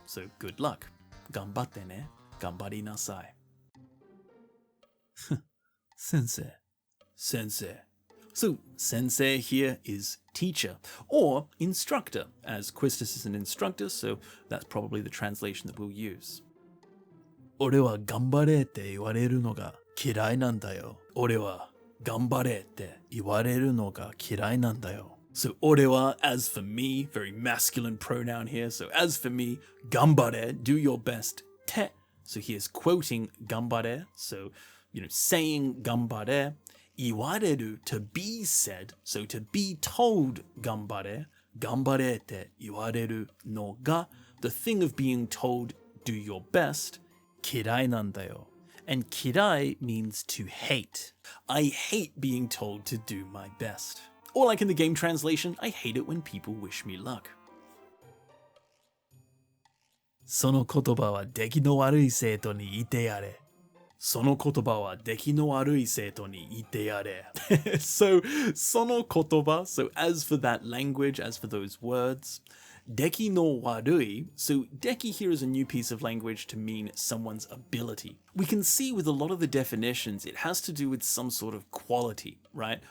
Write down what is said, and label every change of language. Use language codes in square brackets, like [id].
[en] So good luck. [ja] Gambatte ne. Gambari nasai. Sensei. Sensei. [en] So sensei here is teacher or instructor, as Quistis is an instructor, so that's probably the translation that we'll use. [ja] 俺は頑張れって言われるのが嫌いなんだよ。俺は頑張れって言われるのが嫌いなんだよ。 [en] So, [ja] 俺は, [en] as for me, very masculine pronoun here. So, as for me, gambare, do your best. Te, so here's quoting gambare. So, saying gambare. Iwareru, to be said. So, to be told gambare. [ja] Gambare te iwareru no ga, [en] the thing of being told, do your best. [ja] Kirai nandayo. [en] And kirai means to hate. I hate being told to do my best. Or like in the game translation, I hate it when people wish me luck. [ja] その言葉は出来の悪い生徒に言ってやれ。その言葉は出来の悪い生徒に言ってやれ。 [en] So, [ja] その言葉, [en] so as for that language, as for those words, [ja] 出来の悪い, [en] so 出来 here is a new piece of language to mean someone's ability. We can see with a lot of the definitions, it has to do with some sort of quality, right?